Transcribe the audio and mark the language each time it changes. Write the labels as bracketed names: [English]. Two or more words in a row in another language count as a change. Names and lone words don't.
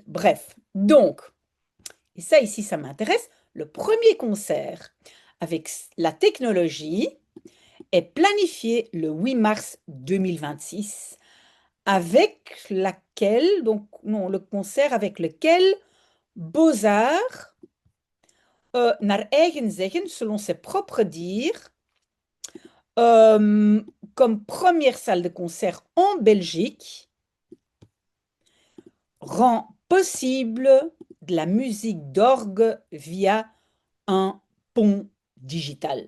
[French] Bref, donc, et ça ici, ça m'intéresse, le premier concert avec la technologie est planifié le 8 mars 2026 avec laquelle, donc non, le concert avec lequel Beaux-Arts, [Dutch] naar eigen zeggen, [French] selon ses propres dires, comme première salle de concert en Belgique, rend possible de la musique d'orgue via un pont digital.